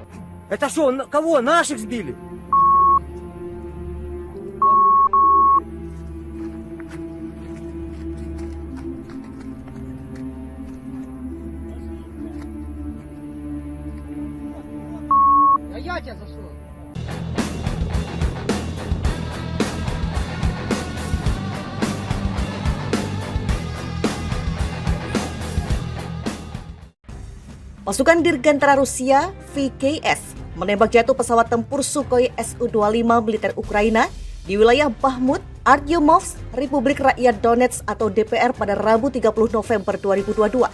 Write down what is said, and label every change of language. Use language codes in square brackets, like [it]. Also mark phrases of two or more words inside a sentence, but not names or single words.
[ru] Это что, кого? Наших сбили? А я тебя зашел. [id] Pasukan Dirgantara Rusia VKS menembak jatuh pesawat tempur Sukhoi Su-25 militer Ukraina di wilayah Bakhmut, Artyomovsk, Republik Rakyat Donetsk atau DPR pada Rabu 30 November 2022.